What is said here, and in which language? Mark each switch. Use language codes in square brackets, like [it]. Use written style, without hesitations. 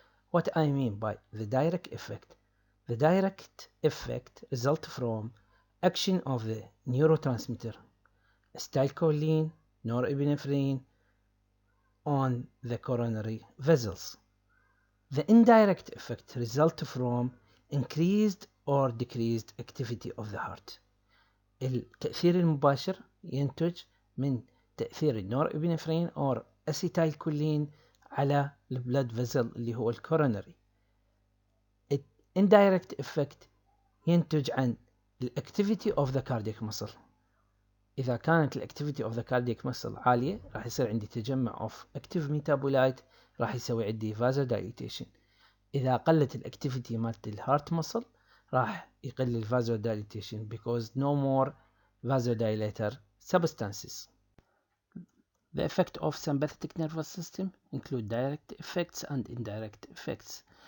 [en] What I mean by the direct effect? The direct effect results from action of the neurotransmitter acetylcholine, norepinephrine on the coronary vessels. The indirect effect results from increased or decreased activity of the heart. [ar] التأثير المباشر ينتج من تأثير النورابinephrine [en] or acetylcholine [ar] على البلاد فيزل اللي هو الكورونري. [en] indirect effect [ar] ينتج عن [en] activity of the cardiac muscle. [ar] إذا كانت [en] activity of the cardiac muscle [ar] عالية راح يصير عندي تجمع [en] of active metabolite [ar] راح يسوي عندي vasodilatation. إذا قلت [en] activity مالت الهارت muscle [ar] راح يقل [en] vasodilatation because no more vasodilator substances. The effect of sympathetic nervous system include direct effects and indirect effects.